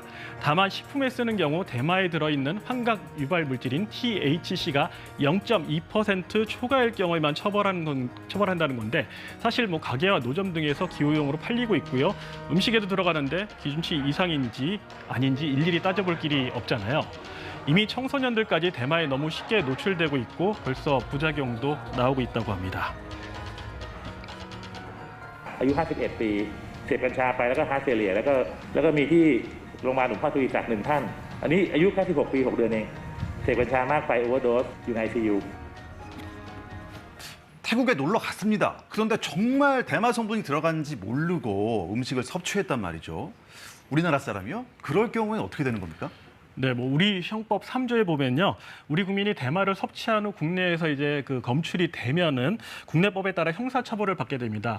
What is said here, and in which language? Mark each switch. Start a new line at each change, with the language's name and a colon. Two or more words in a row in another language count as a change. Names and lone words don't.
Korean: 다만 식품에 쓰는 경우 대마에 들어있는 환각 유발 물질인 THC가 0.2% 초과일 경우에만 처벌한다는 건데 사실 가게와 노점 등에서 기호용으로 팔리고 있고요. 음식에도 들어가는데 기준치 이상인지 아닌지 일일이 따져볼 길이 없잖아요. 이미 청소년들까지 대마에 너무 쉽게 노출되고 있고 벌써 부작용도 나오고 있다고 합니다.
Thai: อายุ 51 ปีเสพกัญชาไปแล้วก็
English: heart failure
Thai: แล้วก็มีที่โรงพยาบาลหลวงพ่อทวีศักดิ์1ท่านอันนี้อายุแค่16 ปี 6 เดือนเองเสพกัญชามากไปโอเวอร์โดสอยู่ใน ICU.
Korean: 태국에 놀러 갔습니다. 그런데 정말 대마 성분이 들어간지 모르고 음식을 섭취했단 말이죠. 우리나라 사람이요? 그럴 경우에는 어떻게 되는 겁니까? 네, 뭐 우리 형법 3조에 보면요, 우리 국민이 대마를 섭취한 후 국내에서 이제 그 검출이 되면은 국내법에 따라 형사처벌을 받게 됩니다.